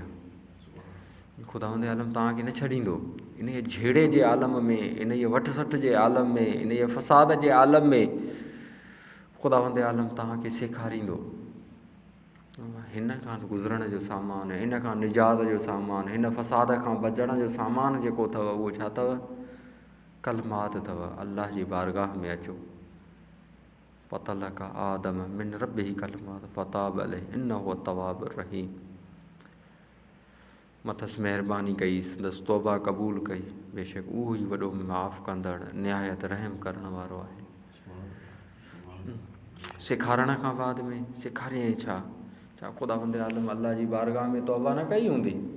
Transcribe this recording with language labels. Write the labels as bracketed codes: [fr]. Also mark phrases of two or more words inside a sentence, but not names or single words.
[sd] ख़ुदावंद आलम तव्हांखे न छॾींदो। इन झेड़े जे आलम में, इन वठ सठ जे आलम में, इन फ़साद जे आलम में ख़ुदावंद आलम तव्हांखे सेखारींदो। हिन खां गुज़रण जो सामान, हिन खां निजात जो सामान, हिन फ़साद खां बचण जो सामान जेको अथव उहो छा अथव, कलिमात अथव। अल्लाह जी बारगाह में अचो। [ar] فتلقى آدم من ربه كلمات فتاب عليه إنه التواب الرحيم. [sd] मथसि महिरबानी कई, संदसि तौबा क़बूल कई, बेशक उहो ई वॾो माफ़ कंदड़ निहायत रहम करण वारो आहे। सेखारण खां बाद में सेखारियईं छा ख़ुदावंद आलम अल्लाह जी बारगाह में तौबा न कई हूंदी।